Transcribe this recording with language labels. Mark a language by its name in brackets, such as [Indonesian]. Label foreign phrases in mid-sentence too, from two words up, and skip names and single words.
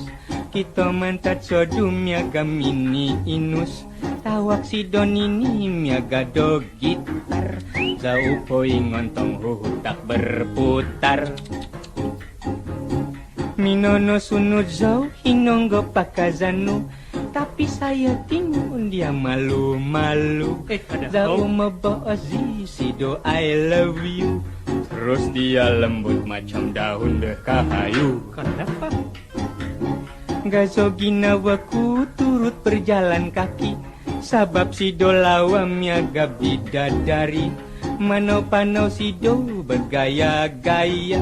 [Central Dusun] Kita mantat sodu miaga mini inus. Tawak si donini miaga do gitar. Zau poi ngontong hutak berputar. Minono sunut zau hinonggo pakazanu. [Malay] Tapi saya tingun dia malu-malu. [Central Dusun] Zau mebozi sido [English] I love you. [Malay] Terus dia lembut macam daun dekahayu. Kenapa? [Central Dusun] Gazo ginawaku [Malay] turut berjalan kaki. [Central Dusun] Sabab sido lawa miaga bidadari. Manau-panau sido bergaya-gaya.